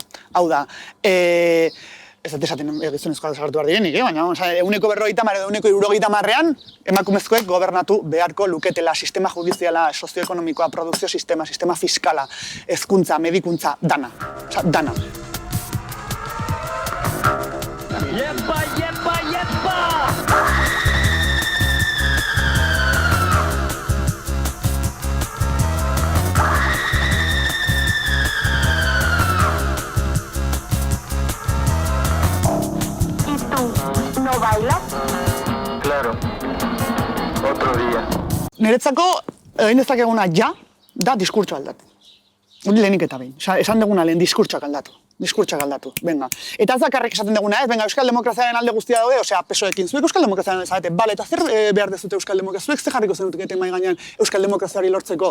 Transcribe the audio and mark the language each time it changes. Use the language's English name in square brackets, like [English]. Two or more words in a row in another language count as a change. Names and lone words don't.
[Basque] Hau da, ez dut esaten gizonezkoa desartu behar direnik, baina 150 edo 160 emakumezkoek gobernatu beharko luketela sistema judiziala, sozioekonomikoa, produkzio sistema fiskala, hezkuntza, medikuntza, dana. Osa, dana. Yepa, yepa, yepa! [Spanish] ¿No bailas? Claro, otro día. [Basque] Niretzako, egin dezakeguna da diskurtso aldatu. Hori lehenik eta behin. Esan duguna lehen diskurtsoak aldatu. [Spanish] Venga. [Basque] Eta ez dakarrik esaten duguna, ez? Venga, Euskal Demokraziaren alde guztia daude, osea, PSOEkin zuek Euskal Demokraziaren zarete. Bale, eta zer behar dezute Euskal Demokrazia? Zuek ze jarriko zenuteke mai gainean Euskal Demokraziari lortzeko?